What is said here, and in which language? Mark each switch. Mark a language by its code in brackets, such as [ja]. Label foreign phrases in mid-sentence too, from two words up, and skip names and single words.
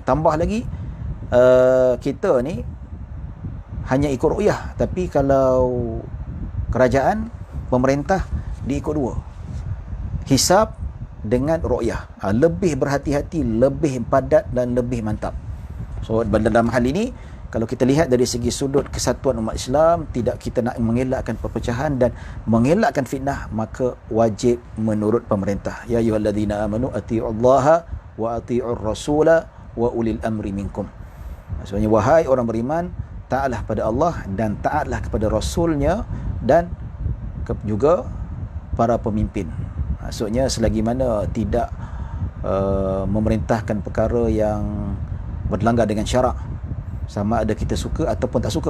[ms] Tambah lagi, kita ni hanya ikut ruqyah, tapi kalau kerajaan, pemerintah, diikut dua, hisab dengan ruqyah. Lebih berhati-hati, lebih padat dan lebih mantap. So dalam hal ini, kalau kita lihat dari segi sudut kesatuan umat Islam, tidak, kita nak mengelakkan perpecahan dan mengelakkan fitnah, maka wajib menurut pemerintah. [ar] يا أيها الذين آمنوا أطيعوا الله وأطيعوا الرسول وأولي الأمر منكم. [ms] Maksudnya, wahai orang beriman, taatlah pada Allah dan taatlah kepada Rasulnya dan juga para pemimpin. Maksudnya, selagi mana tidak memerintahkan perkara yang berlanggar dengan syarak, sama ada kita suka ataupun tak suka.